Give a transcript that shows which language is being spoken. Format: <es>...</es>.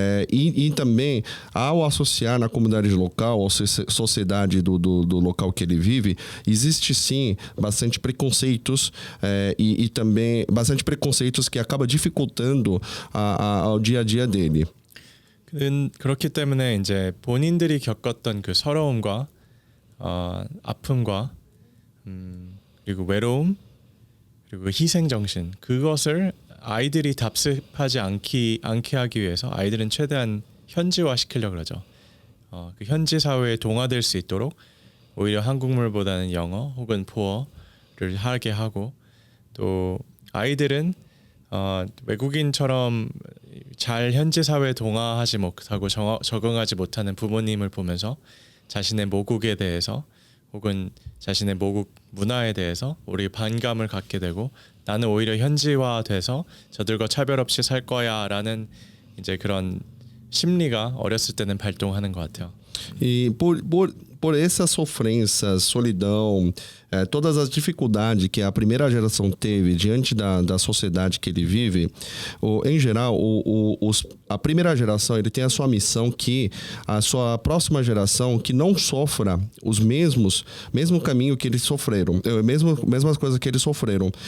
<pt>E também, ao associar na comunidade local, ou sociedade do local que ele vive, existe sim bastante preconceitos e também bastante preconceitos que acaba dificultando ao dia a dia dele.</pt> <ko>그렇기 때문에 이제 본인들이 겪었던 그 서러움과 아픔과 그리고 외로움 그리고 희생 정신 그것을 아이들이 답습하지 않게 하기 위해서 아이들은 최대한 현지화 시키려고 그러죠. 그 현지 사회에 동화될 수 있도록 오히려 한국말보다는 영어 혹은 포어를 하게 하고 또 아이들은 외국인처럼 잘 현지 사회에 동화하지 못하고 적응하지 못하는 부모님을 보면서 자신의 모국에 대해서 혹은 자신의 모국 문화에 대해서 우리 반감을 갖게 되고 나는 오히려 현지화돼서 저들과 차별 없이 살 거야라는 이제 그런 심리가 어렸을 때는 발동하는 것 같아요.</ko> <pt>E por essa sofrência, solidão, todas as dificuldades que a primeira geração teve diante da sociedade que ele vive, em geral, a primeira geração ele tem a sua missão que a sua próxima geração que não sofra os mesmo caminho que eles sofreram, mesmas coisas que eles sofreram.</pt>